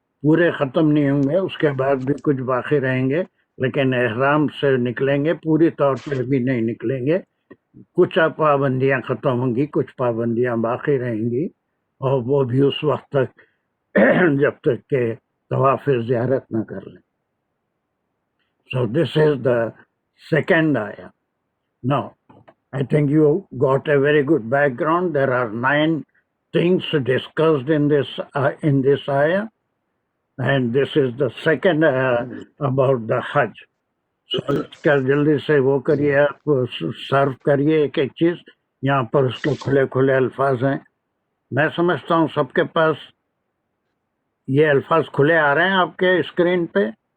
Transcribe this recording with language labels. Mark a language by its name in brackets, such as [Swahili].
[Urdu] پورے ختم نہیں ہوں گے، اس کے بعد بھی کچھ باقی رہیں گے، لیکن احرام سے نکلیں گے، پوری طور پہ بھی نہیں نکلیں گے. کچھ پابندیاں ختم ہوں گی، کچھ پابندیاں باقی رہیں گی، اور وہ بھی اس وقت تک جب تک کہ طواف زیارت نہ کر لیں. [English] So this is the second ayah. Now, I think you got a very good background. There are 9 things discussed in this ayah, and this is the second ayah about the Hajj. [Urdu] So اس کا جلدی سے وہ کریے، آپ سرو کریے ایک ایک چیز. یہاں پر اس کے کھلے کھلے الفاظ ہیں. میں سمجھتا ہوں سب کے پاس یہ الفاظ کھلے آ رہے ہیں آپ کے اسکرین پہ.